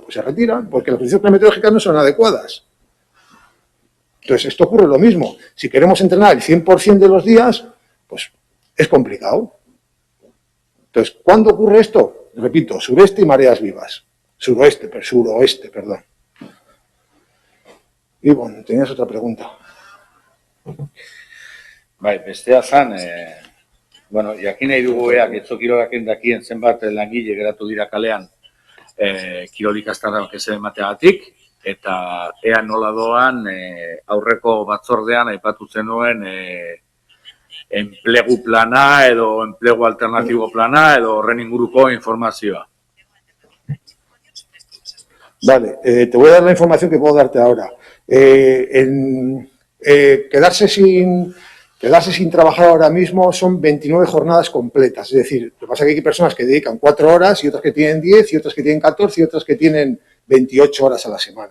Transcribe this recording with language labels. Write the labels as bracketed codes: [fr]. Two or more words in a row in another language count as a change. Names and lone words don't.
[es] Pues se retiran, porque las condiciones climatológicas no son adecuadas. Entonces, esto ocurre lo mismo. Si queremos entrenar el 100% de los días, pues es complicado. Entonces, ¿cuándo ocurre esto? Repito, sureste y mareas vivas. Suroeste, perdón. Y bueno, tenías otra pregunta. [eu] Bai, bestea zan, bueno, jakin nahi dugu ea, Getxo Kirolaken dakien zenbat langile geratu dira kalean kirol ikastaroak ez emateagatik, eta ea nola doan aurreko batzordean aipatu zenuen enplegu plana edo enplegu alternatibo plana edo horren inguruko informazioa. [es] Vale, te voy a dar la información que puedo darte ahora. Quedarse sin trabajar ahora mismo son 29 jornadas completas. Es decir, lo que pasa es que hay personas que dedican 4 horas y otras que tienen 10 y otras que tienen 14 y otras que tienen 28 horas a la semana.